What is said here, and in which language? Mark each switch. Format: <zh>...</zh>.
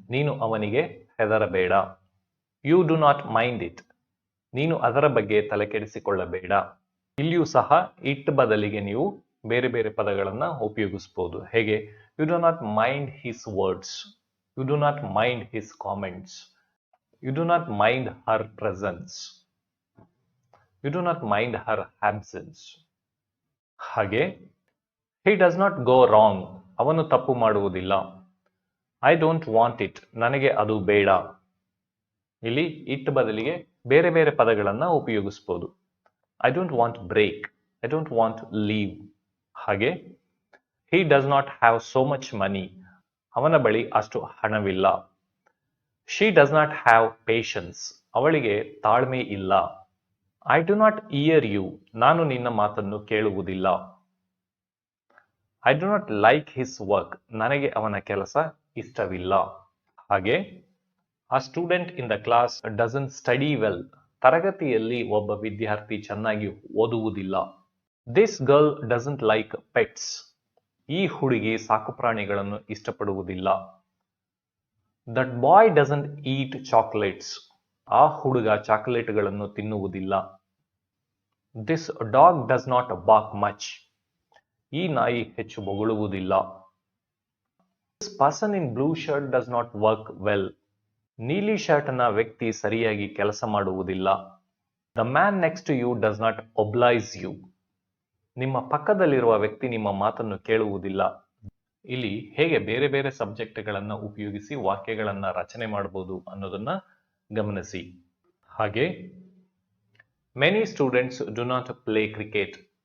<kn>ನೀನು ಅವನಿಗೆ ಹೆದರಬೇಡ.</kn> <en>You do not mind it.</en> <kn>ನೀನು ಅದರ ಬಗ್ಗೆ ತಲೆಕೆಡಿಸಿಕೊಳ್ಳಬೇಡ. ಇಲ್ಲಿಯೂ ಸಹ ಇಟ್ ಬದಲಿಗೆ ನೀವು ಬೇರೆ ಬೇರೆ ಪದಗಳನ್ನ ಉಪಯೋಗಿಸಬಹುದು. ಹೇಗೆ</kn> <en>You do not mind his words. You do not mind his comments. You do not mind her presence. You do not mind her absence.</en> <kn>ಹಾಗೆ</kn> <en>he does not go wrong.</en> <kn>ಅವನು ತಪ್ಪು ಮಾಡುವುದಿಲ್ಲ.</kn> <en>I don't want it.</en> <kn>ನನಗೆ ಅದು ಬೇಡ. ಇಲ್ಲಿ it ಬದಲಿಗೆ ಬೇರೆ ಬೇರೆ ಪದಗಳನ್ನು ಉಪಯೋಗಿಸಬಹುದು.</kn> <en>I don't want break. I don't want leave.</en> <kn>ಹಾಗೆ</kn> <en>he does not have so much money.</en> <kn>ಅವನ ಬಳಿ ಅಷ್ಟು ಹಣವಿಲ್ಲ.</kn> <en>She does not have patience.</en> <kn>ಅವಳಿಗೆ ತಾಳ್ಮೆ ಇಲ್ಲ.</kn> <en>I do not hear you.</en> <kn>ನಾನು ನಿನ್ನ ಮಾತನ್ನು ಕೇಳುವುದಿಲ್ಲ.</kn> <en>I do not like his work.</en> <kn>ನನಗೆ ಅವನ ಕೆಲಸ ಇಷ್ಟವಿಲ್ಲ. ಹಾಗೆ</kn> <en>a student in the class doesn't study well.</en> <kn>ತರಗತಿಯಲ್ಲಿ ಒಬ್ಬ ವಿದ್ಯಾರ್ಥಿ ಚೆನ್ನಾಗಿ ಓದುವುದಿಲ್ಲ.</kn> <en>This girl doesn't like pets.</en> <kn>ಈ ಹುಡುಗಿ ಸಾಕುಪ್ರಾಣಿಗಳನ್ನು ಇಷ್ಟಪಡುವುದಿಲ್ಲ.</kn> <en>That boy doesn't eat chocolates.</en> <kn>ಆ ಹುಡುಗ ಚಾಕೊಲೇಟ್ಗಳನ್ನು ತಿನ್ನುವುದಿಲ್ಲ.</kn> <en>This dog does not bark much.</en> <kn>ಈ ನಾಯಿ ಹೆಚ್ಚು ಬೊಗಳುವುದಿಲ್ಲ.</kn> <en>This person in blue shirt does not work well.</en> <kn>ನೀಲಿ ಶರ್ಟ್ನ ವ್ಯಕ್ತಿ ಸರಿಯಾಗಿ ಕೆಲಸ ಮಾಡುವುದಿಲ್ಲ.</kn> <en>The man next to you does not oblige you.</en> <kn>ನಿಮ್ಮ ಪಕ್ಕದಲ್ಲಿರುವ ವ್ಯಕ್ತಿ ನಿಮ್ಮ ಮಾತನ್ನು ಕೇಳುವುದಿಲ್ಲ. ಇಲ್ಲಿ ಹೇಗೆ ಬೇರೆ ಬೇರೆ ಸಬ್ಜೆಕ್ಟ್ಗಳನ್ನು ಉಪಯೋಗಿಸಿ ವಾಕ್ಯಗಳನ್ನು ರಚನೆ ಮಾಡಬಹುದು ಅನ್ನೋದನ್ನ ಗಮನಿಸಿ. ಹಾಗೆ</kn> <en>Many students do not play cricket.</en>